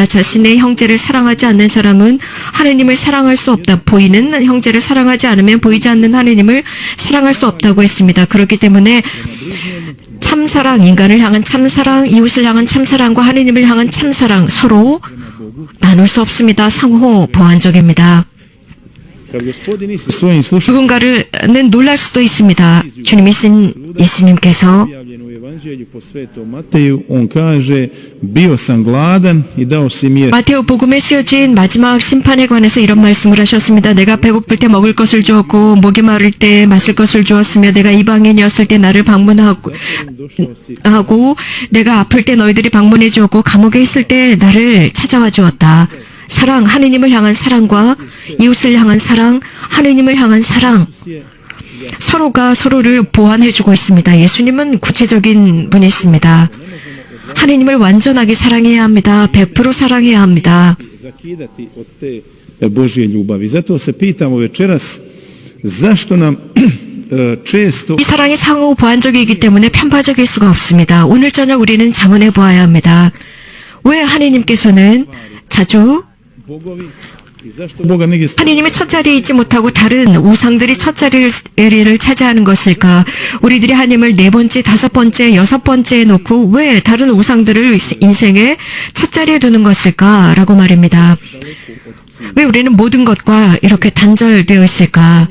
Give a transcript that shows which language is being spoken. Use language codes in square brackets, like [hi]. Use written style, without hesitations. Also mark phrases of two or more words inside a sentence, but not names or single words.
[ko] 자신의 형제를 사랑하지 않는 사람은 하나님을 사랑할 수 없다. 보이는 형제를 사랑하지 않으면 보이지 않는 하나님을 사랑할 수 없다고 했습니다. 그렇기 때문에 참사랑, 인간을 향한 참사랑, 이웃을 향한 참사랑과 하나님을 향한 참사랑 서로 나눌 수 없습니다. 상호 보완적입니다. [hr] kad Gospodin Isus svojim slušanjima [ko] 누군가는 놀랄 수도 있습니다. 주님이신 예수님께서 [hr] objavljeno u Evanđelju po Svetom Mateju, on kaže, bio sam gladan i dao si mi jesti. [ko] 마테오 복음에 쓰여진 마지막 심판에 관해서 이런 말씀을 하셨습니다. 내가 배고플 때 먹을 것을 주었고 목이 마를 때 마실 것을 주었으며 내가 이방인이었을 때 나를 방문하고 내가 아플 때 너희들이 방문해 주었고 감옥에 있을 때 나를 찾아와 주었다. 사랑, 하느님을 향한 사랑과 이웃을 향한 사랑, 하느님을 향한 사랑, 서로가 서로를 보완해주고 있습니다. 예수님은 구체적인 분이십니다. 하느님을 완전하게 사랑해야 합니다. 100% 사랑해야 합니다. [hr] zakidati od te Božje ljubavi. Zato se pitamo večeras zašto nam često [ko] 이 사랑이 상호 보완적이기 때문에 편파적일 수가 없습니다. 오늘 저녁 우리는 자문해 보아야 합니다. 왜 하느님께서는 자주 [hr] bogovi i zašto Boga negdje [ko] 하느님이 첫 자리에 있지 못하고 다른 우상들이 첫 자리를 차지하는 것일까? 우리들이 하느님을 네 번째, 다섯 번째, 여섯 번째에 놓고 왜 다른 우상들을 인생의 첫 자리에 두는 것일까? 라고 말입니다. 왜 우리는 모든 것과 이렇게 단절되어 있을까?